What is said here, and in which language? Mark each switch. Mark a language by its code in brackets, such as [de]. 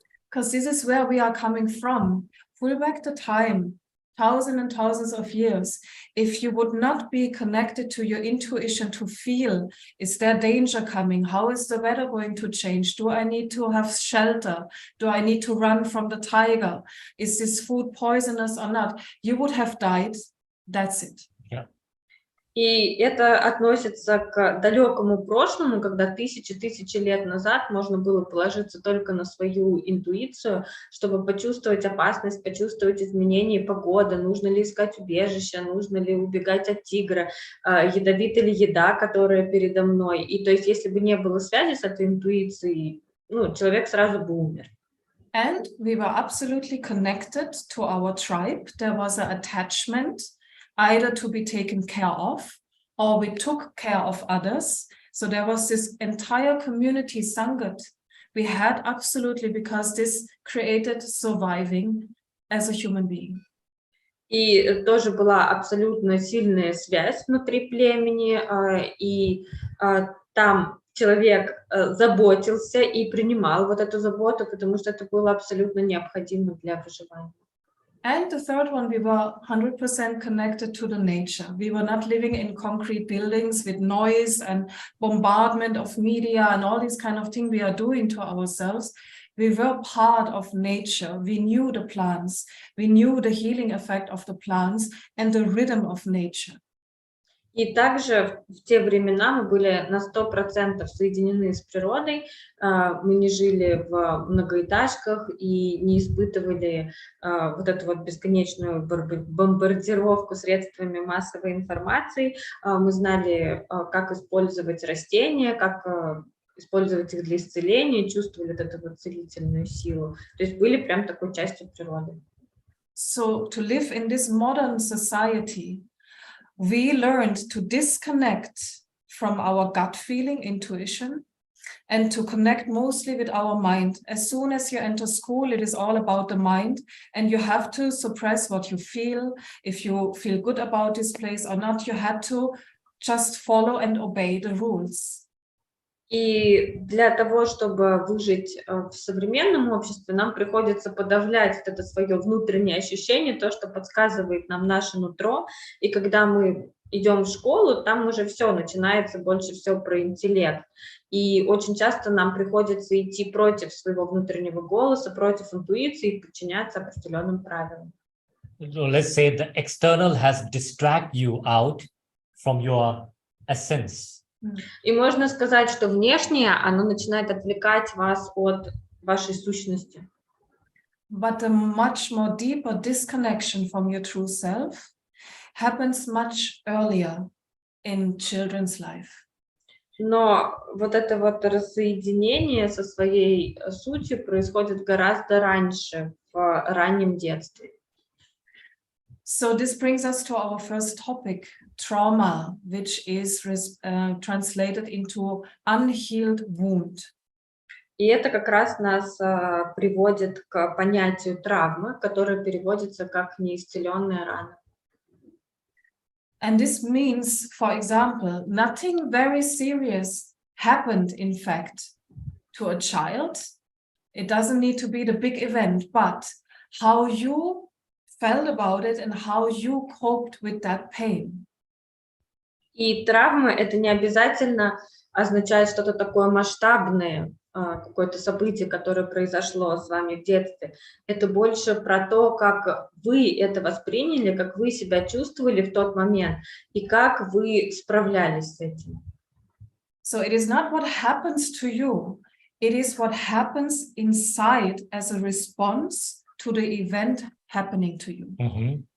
[en] Because this is where we are coming from. Pull back the time, thousands and thousands of years. If you would not be connected to your intuition to feel, is there danger coming? How is the weather going to change? Do I need to have shelter? Do I need to run from the tiger? Is this food poisonous or not? You would have died. That's it. [ru] И это относится к далекому прошлому, когда тысячи лет назад можно было положиться только на свою интуицию, чтобы почувствовать опасность, почувствовать изменение погоды, нужно ли искать убежище, нужно ли убегать от тигра, ядовита ли еда, которая передо мной. И то есть, если бы не было связи с этой интуицией, человек сразу бы умер. [en] And we were absolutely connected to our tribe. There was an attachment, either to be taken care of, or we took care of others. So there was this entire community sangat we had absolutely, because this created surviving as a human being. [ru] И тоже была абсолютно сильная связь внутри племени, и там человек заботился и принимал вот эту заботу, потому что это было абсолютно необходимо для выживания. [en] And the third one, we were 100% connected to the nature. We were not living in concrete buildings with noise and bombardment of media and all these kind of things we are doing to ourselves. We were part of nature. We knew the plants. We knew the healing effect of the plants and the rhythm of nature. [ru] И также в те времена мы были на 100% соединены с природой, мы не жили в многоэтажках и не испытывали вот эту вот бесконечную бомбардировку средствами массовой информации. Мы знали, как использовать растения, как использовать их для исцеления, чувствовали вот эту вот целительную силу. То есть были прям такой частью природы. [en] So to live in this modern society, we learned to disconnect from our gut feeling, intuition, and to connect mostly with our mind. As soon as you enter school, it is all about the mind, and you have to suppress what you feel. If you feel good about this place or not, you had to just follow and obey the rules. [ru] И для того, чтобы выжить в современном обществе, нам приходится подавлять вот это свое внутреннее ощущение, то, что подсказывает нам наше нутро. И когда мы идем в школу, там уже все начинается больше всего про интеллект. И очень часто нам приходится идти против своего внутреннего голоса, против интуиции и подчиняться определенным правилам. [en] So let's say the external has distracted you out from your essence. [ru] И можно сказать, что внешнее, оно начинает отвлекать вас от вашей сущности. [en] But a much more deeper disconnection from your true self happens much earlier in children's life. [ru] Но вот это вот рассоединение со своей сутью происходит гораздо раньше, в раннем детстве. [en] So this brings us to our first topic, trauma, which is translated into unhealed wound. [ru] И это как раз нас приводит к понятию травмы, которое переводится как неисцеленная рана. [en] And this means, for example, nothing very serious happened, in fact, to a child. It doesn't need to be the big event, but how you felt about it and how you coped with that pain. [ru] И травмы это не обязательно означает что-то такое масштабное, какое-то событие, которое произошло с вами в детстве. Это больше про то, как вы это восприняли, как вы себя чувствовали в тот момент и как вы справлялись с этим. [en] So it is not what happens to you, it is what happens inside as a response to the event happening to you.